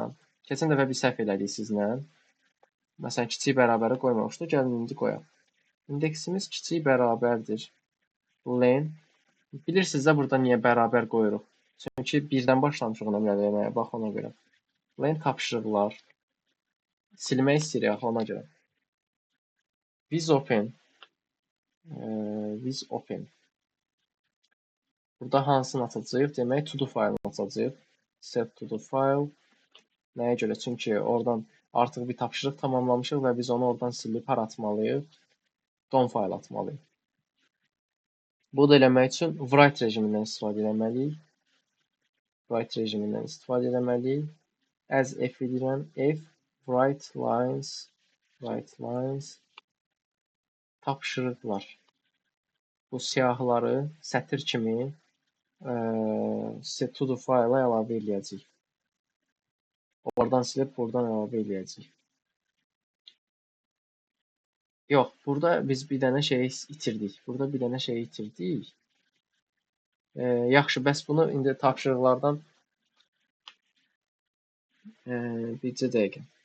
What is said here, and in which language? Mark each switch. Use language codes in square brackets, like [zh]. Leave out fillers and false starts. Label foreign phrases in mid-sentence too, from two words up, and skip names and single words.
[az] Keçən dəfə bir səhv elədik sizlə. Məsələn, kiçik bərabəri qoymamışdıq. Gəlin indi qoyaq. İndeksimiz kiçik bərabərdir. Len. Bilirsiniz də burada niyə bərabər qoyuruq? Çünki 1-dən başlamışıq nömrələməyə. Bax ona görə. Len tapşırıqlar. Silmək istəyirik ona görə. [en] With open. [az] Burada hansını açacağıq? Demək, [en] to do [az] faylını açacağıq. [en] Set to do file. [az] Nəyə görə? Çünki oradan artıq bir tapşırıq tamamlamışıq və biz onu oradan silib hara atmalıyıq? Don fayl atmalıyıq. Bu da eləmək üçün write rejimindən istifadə etməliyik. Write rejimindən istifadə etməliyik. [en] As f edirəm, f write lines tapşırıqlar. [az] Bu siyahıları sətir kimi [en] set to do [az] fayla əlavə eləyəcəyik. Oradan silib buradan əlavə eləyəcəyik. Yox, burada biz bir dənə şeyi itirdik. Burada bir dənə şeyi itirdik. Yaxşı, bəs bunu indi tapşırıqlardan bircə dəqiqə.